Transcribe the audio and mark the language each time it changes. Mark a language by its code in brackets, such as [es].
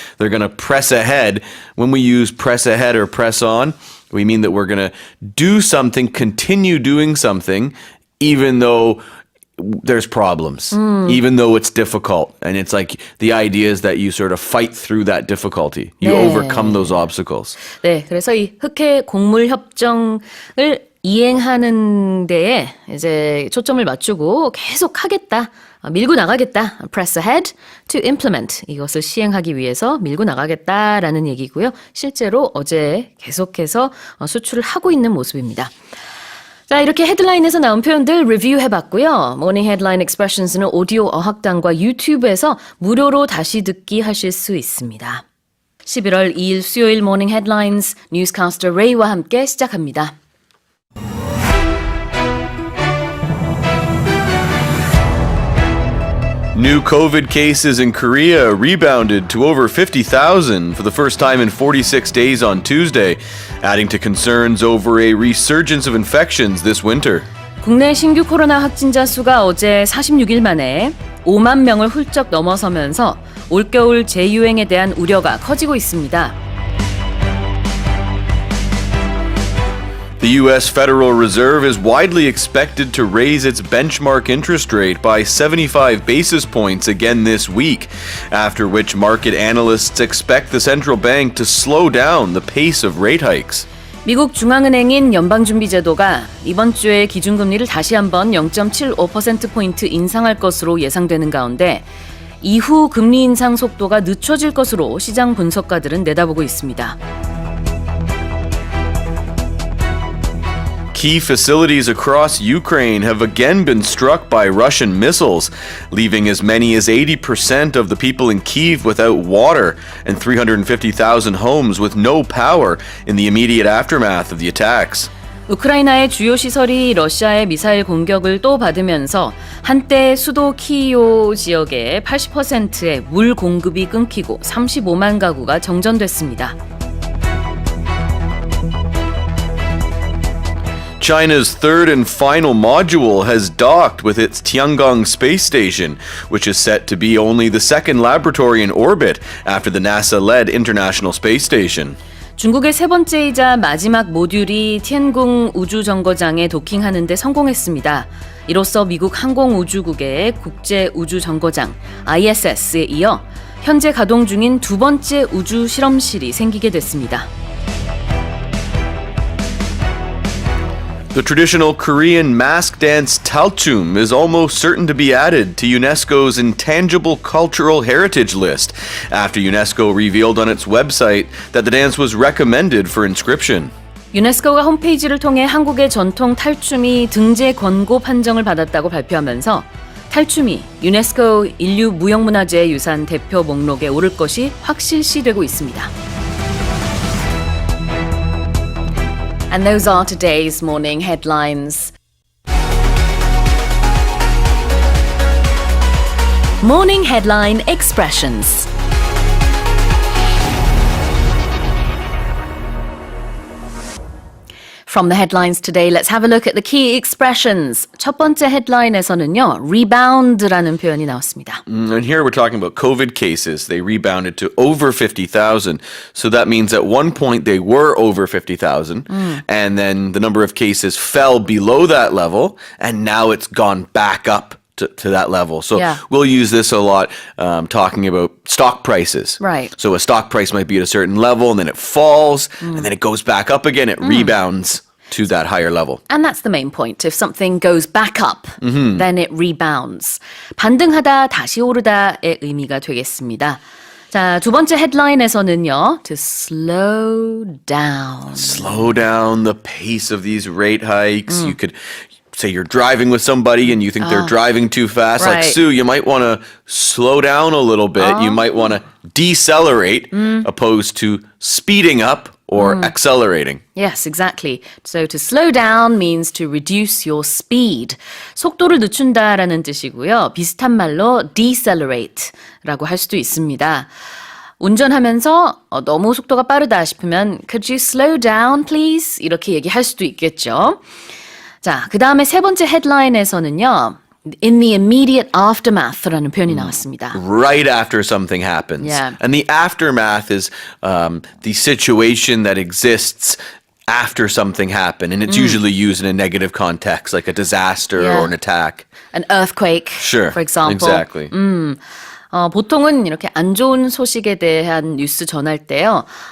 [en] They're going to press ahead. When we use press ahead or press on, we mean that we're going to do something, continue doing something, even though there's problems, even though it's difficult. And it's like the idea is that you sort of fight through that difficulty. You overcome those obstacles. [ko] 네, 그래서 이 흑해 곡물 협정을 이행하는 데에 이제 초점을 맞추고 계속 하겠다. 밀고 나가겠다. [en] Press ahead to implement. [ko] 이것을 시행하기 위해서 밀고 나가겠다라는 얘기고요. 실제로 어제 계속해서 수출을 하고 있는 모습입니다. 자, 이렇게 헤드라인에서 나온 표현들 리뷰해봤고요. 모닝 헤드라인 익스프레션스는 오디오 어학당과 유튜브에서 무료로 다시 듣기 하실 수 있습니다. 11월 2일 수요일 모닝 헤드라인스 뉴스캐스터 레이와 함께 시작합니다. [en] New COVID cases in Korea rebounded to over 50,000 for the first time in 46 days on Tuesday, adding to concerns over a resurgence of infections this winter. [ko] 국내 신규 코로나 확진자 수가 어제 46일 만에 5만 명을 훌쩍 넘어서면서 올겨울 재유행에 대한 우려가 커지고 있습니다. [en] The U.S. Federal Reserve is widely expected to raise its benchmark interest rate by 75 basis points again this week, after which market analysts expect the central bank to slow down the pace of rate hikes. [ko] 미국 중앙은행인 연방준비제도가 이번 주에 기준금리를 다시 한번 0.75%포인트 인상할 것으로 예상되는 가운데 이후 금리 인상 속도가 늦춰질 것으로 시장 분석가들은 내다보고 있습니다. [en] Key facilities across Ukraine have again been struck by Russian missiles, leaving as many as 80% of the people in Kyiv without water and 350,000 homes with no power in the immediate aftermath of the attacks. [ko] 우크라이나의 주요 시설이 러시아의 미사일 공격을 또 받으면서 한때 수도 키이오 지역의 80%의 물 공급이 끊기고 35만 가구가 정전됐습니다. [en] China's third and final module has docked with its Tiangong space station, which is set to be only the second laboratory in orbit after the NASA-led International Space Station. [ko] 중국의 세 번째이자 마지막 모듈이 티안궁 우주정거장에 도킹하는 데 성공했습니다. 이로써 미국 항공우주국의 국제우주정거장 ISS에 이어 현재 가동 중인 두 번째 우주 실험실이 생기게 됐습니다. [en] The traditional Korean mask dance talchum is almost certain to be added to UNESCO's Intangible Cultural Heritage list after UNESCO revealed on its website that the dance was recommended for inscription. [ko] 유네스코가 홈페이지를 통해 한국의 전통 탈춤이 등재 권고 판정을 받았다고 발표하면서 탈춤이 유네스코 인류 무형문화재 유산 대표 목록에 오를 것이 확실시되고 있습니다. [en] And those are today's morning headlines. Morning headline expressions. From the headlines today, let's have a look at the key expressions. [ko] 첫 번째 headline에서는요, rebound라는 표현이 나왔습니다. [en] And here we're talking about COVID cases. They rebounded to over 50,000. So that means at one point they were over 50,000. And then the number of cases fell below that level. And now it's gone back up to that level. So we'll use this a lot talking about stock prices. Right. So a stock price might be at a certain level and then it falls and then it goes back up again. It rebounds to that higher level. And that's the main point. If something goes back up, then it rebounds. [ko] 반등하다, 다시 오르다의 의미가 되겠습니다. 자, 두 번째 헤드라인에서는요, to slow down. [en] Slow down the pace of these rate hikes. You could say you're driving with somebody and you think they're driving too fast. Right. Like, Sue, you might want to slow down a little bit. You might want to decelerate opposed to speeding up or accelerating. Yes, exactly. So to slow down means to reduce your speed. [ko] 속도를 늦춘다라는 뜻이고요. 비슷한 말로 decelerate라고 할 수도 있습니다. 운전하면서 너무 속도가 빠르다 싶으면 could you slow down please? 이렇게 얘기할 수도 있겠죠. 자, 그 다음에 세 번째 헤드라인에서는요. [en] In the immediate aftermath 라는 표현이 나왔습니다. Right after something happens. Yeah. And the aftermath is the situation that exists after something happened. And it's usually used in a negative context, like a disaster or an attack. An earthquake, Sure, for example. exactly. [ko] 보통은 이렇게 안 좋은 소식에 대한 뉴스 전할 때요.